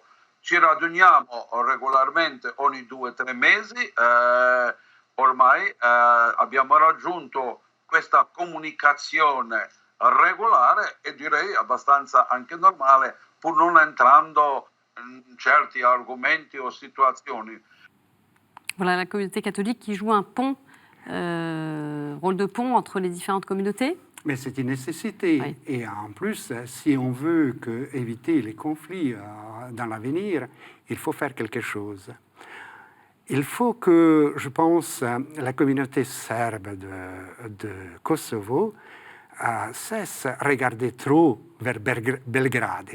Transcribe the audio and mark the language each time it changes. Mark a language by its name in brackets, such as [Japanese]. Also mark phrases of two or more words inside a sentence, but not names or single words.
[Italian] Ci raduniamo regolarmente ogni 2-3 mesi, ormai abbiamo raggiunto questa comunicazione regolare e direi abbastanza anche normale, pur non entrando in certi argomenti o situazioni. [French] Voilà la communauté catholique qui joue un pont, rôle de pont entre les différentes communautés. Mais c'est une nécessité. Oui. Et en plus, si on veut éviter les conflits dans l'avenir, il faut faire quelque chose. Il faut que, je pense, la communauté serbe de Kosovo cesse de regarder trop vers Belgrade.